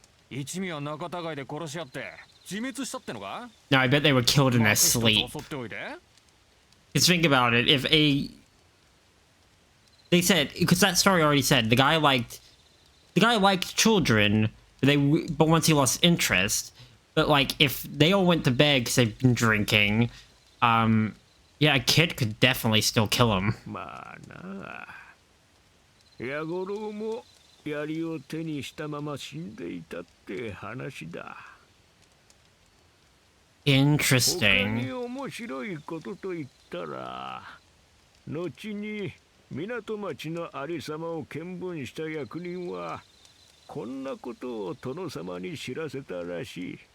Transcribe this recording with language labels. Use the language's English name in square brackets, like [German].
[Japanese] 一味は仲違いで殺し合って自滅したってのか？ [English] No, I bet they were killed in their sleep. Because think about it, they said, because that story already said the guy liked children, but once he lost interest, but like if they all went to bed because they've been drinking, yeah, a kid could definitely still kill him. [Japanese] まあな。矢五郎も槍を手にしたまま死んでいたって話だ。 [English] Interesting. [Japanese] 他に面白いことと言ったら、後に港町のありさまを見聞した役人はこんなことを殿様に知らせたらしい。